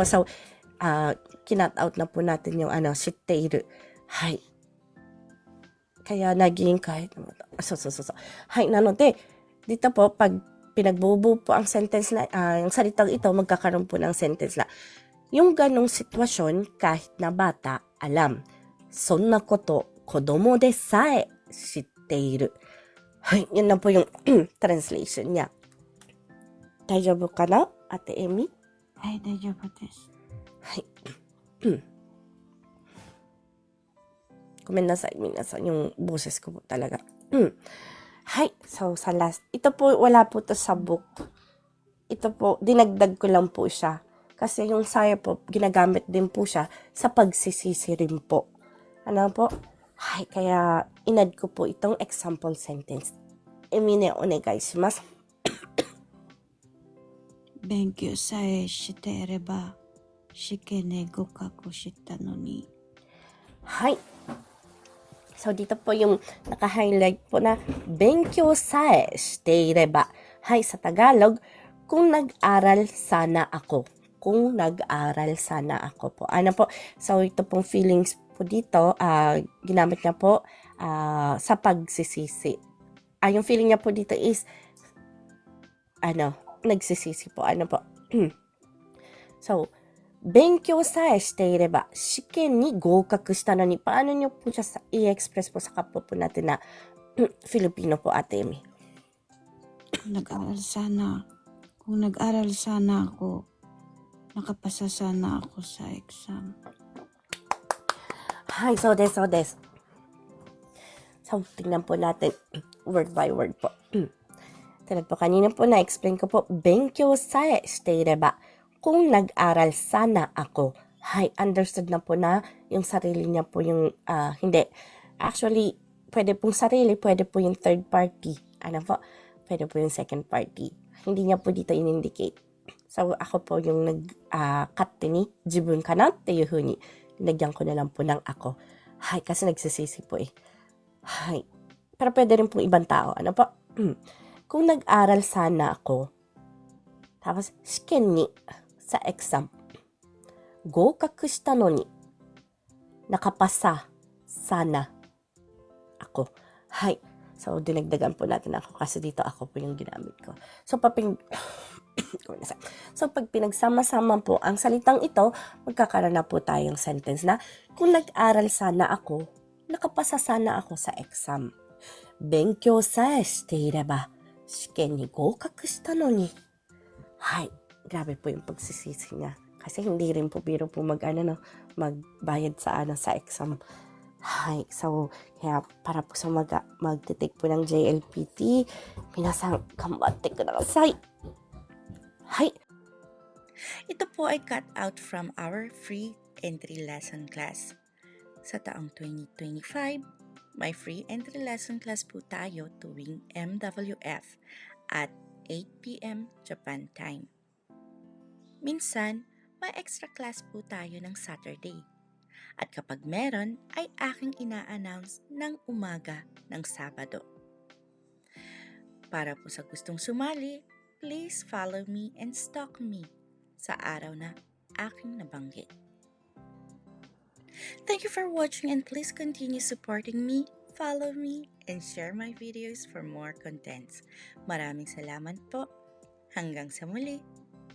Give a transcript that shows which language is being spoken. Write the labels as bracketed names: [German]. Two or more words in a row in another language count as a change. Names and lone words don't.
[Filipino] So, kinat out na po natin yung shitteiru. Hay. Kaya naging kahit na bata. Hay, nanode, dito po, pag pinagbubuo po ang sentence na, yung salitang ito, magkakaroon po ng sentence na, yung ganong sitwasyon, kahit na bata, alam. [Japanese] そんなこと、子供でさえ、知っている. [Filipino] Hay, yun na po yung translation niya. [Japanese] 大丈夫かな? Ate Emi? はい、大丈夫です。はい。ごめんなさい、皆さん. [Filipino] Yung boses ko po talaga. Hi. So, sa last. Ito po, wala po to sa book. Ito po, dinagdag ko lang po siya. Kasi yung saya po, ginagamit din po siya sa pagsisisi rin po. Ano po? Hi. Kaya, inad ko po itong example sentence. [Japanese] エミね お願いします. [Filipino] 勉強さえしていれば試験で合格したのに。はい. So, dito po yung naka-highlight po na [Japanese] 勉強さえしていれば. [Filipino] Hay, sa Tagalog, kung nag-aral sana ako. Kung nag-aral sana ako po. Ano po? So, ito pong feelings po dito, ginamit niya po sa pagsisisi. Yung feeling niya po dito is, nagsisisi po. Ano po? So, [Japanese] 勉強さえしていれば試験に合格したのに. [Filipino] Paano nyo po siya i-express po sa kapwa po natin na Filipino po, Ate Emi? Kung nag-aral sana ako, nakapasa sana ako sa exam. [Japanese] はい、そうです. [Filipino] So, tingnan po natin [English] word by word [Filipino] po. Tulad po kanina po na-explain ko po, [Japanese] 勉強さえしていれば. [Filipino] Kung nag-aral sana ako. Hi, understood na po na yung sarili niya po yung, hindi. Actually, pwede pong sarili, pwede po yung third party. Ano po? Pwede po yung second party. Hindi niya po dito in-indicate. So, ako po yung [Japanese] 勝手に自分かなっていう風に [Filipino] nilagyan ko na lang po ng ako. Hi, kasi nagsisisi po eh. Hi. Pero pwede rin pong ibang tao. Ano po? Kung nag-aral sana ako, tapos, 試験に sa exam. 合格したのに nakapasa sana ako. Hi. So, dinagdagan po natin ako kasi dito ako po yung ginamit ko. So, pag pinagsama-sama po ang salitang ito, magkakaroon na po tayong sentence na kung nag-aral sana ako, nakapasa sana ako sa exam. [Japanese] 勉強さえしていれば試験に合格したのに. [Filipino] Hay, grabe po yung pagsisisi niya. Kasi hindi rin po biro po magbayad sa exam. Hay, so, kaya para po sa magtitake po ng JLPT, [Japanese] 皆さん頑張ってください. [Filipino] Hay. [English] Ito po ay cut out from our free entry lesson class. [Filipino] Sa taong 2025, may [English] free entry lesson class [Filipino] po tayo tuwing MWF [English] at 8 p.m. Japan time. [Filipino] Minsan, may extra class po tayo ng Saturday. At kapag meron, ay aking ina-announce ng umaga ng Sabado. Para po sa gustong sumali, [English] please follow me and stalk me [Filipino] sa araw na aking nabanggit. [English] Thank you for watching and please continue supporting me, follow me, and share my videos for more contents. [Filipino] Maraming salamat po. Hanggang sa muli.